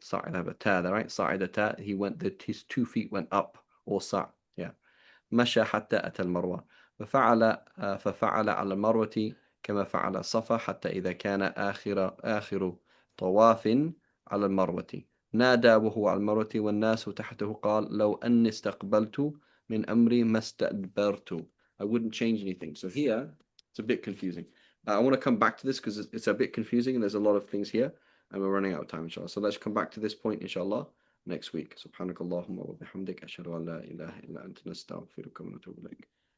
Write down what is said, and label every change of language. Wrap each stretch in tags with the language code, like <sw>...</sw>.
<en>صعدتا, right? صعدتا, he went, his 2 feet went up, or yeah.</en> <ar>مشى حتى أتى المروة ففعل على المروة كما فعل الصفا حتى إذا كان آخر طواف على المروة نادى وهو على المروة والناس تحته قال لو أني استقبلت من أمري ما استدبرت.</ar> <en>I wouldn't change anything. So here it's a bit confusing. I want to come back to this because it's a bit confusing and there's a lot of things here and we're running out of time inshallah. So let's come back to this point inshallah next week.</en> <ar>سبحانك اللهم وبحمدك أشهد أن لا إله إلا أنت نستغفرك ونتوب إليك.</ar>